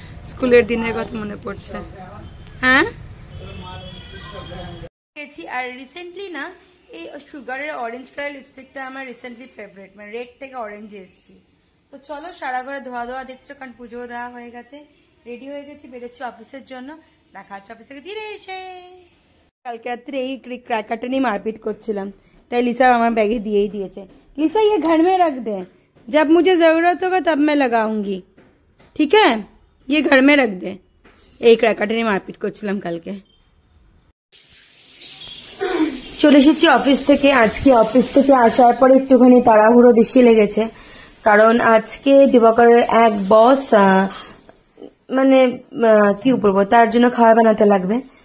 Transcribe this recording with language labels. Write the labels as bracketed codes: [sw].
[bn] স্কুলের দিনের কথা মনে পড়ছে হ্যাঁ আর রিসেন্টলি না এই সুগারের অরেঞ্জ কালার লিপস্টিকটা আমার রিসেন্টলি ফেভারিট মানে রেড থেকে অরেঞ্জে এসেছি তো চলো সারা ঘরে ধোয়া দেখছো কারণ পুজো দেওয়া হয়ে গেছে রেডি হয়ে গেছি বেরোচ্ছি অফিসের জন্য দেখা হচ্ছে অফিস থেকে ফিরে এসে কালকে রাত্রে এই ক্র্যাকারটা নিয়ে মারপিট করছিলাম তাই লিসা আমার ব্যাগে দিয়েই দিয়েছে। [hi] লিসা ये घर में रख दे, जब मुझे जरूरत होगा तब मैं लगाऊंगी, ठीक है? ये घर में रख दे। [bn] এই ক্র্যাকারটা নিয়ে মারপিট করছিলাম কালকে। চলে এসেছি অফিস থেকে। আজকে অফিস থেকে আসার পরে একটুখানি তাড়াহুড়ো বেশি লেগেছে, কারণ আজকে দিবাকরের এক বস মানে কি বলবো, তার জন্য খাবার বানাতে লাগবে।